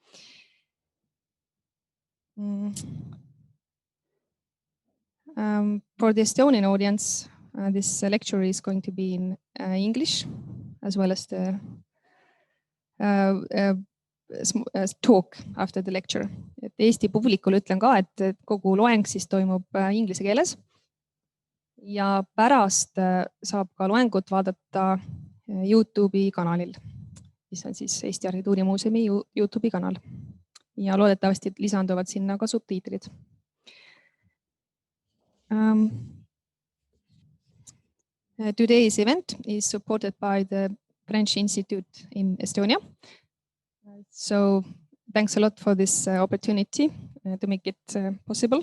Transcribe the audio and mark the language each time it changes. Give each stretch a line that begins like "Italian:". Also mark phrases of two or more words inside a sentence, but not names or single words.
English: For the Estonian audience, this lecture is going to be in English, as well as the talk after the lecture.
Estonian: Et Eesti publikule ütlen ka, et kogu loeng siis toimub inglise keeles. Ja pärast saab ka loengut vaadata YouTube'i kanalil, mis on siis Eesti Arhitektuurimuuseumi YouTube'i kanal. Ja loodetavasti lisanduvad sinna ka subtiitrid.
English: Today's event is supported by the French Institute in Estonia. So thanks a lot for this opportunity to make it possible.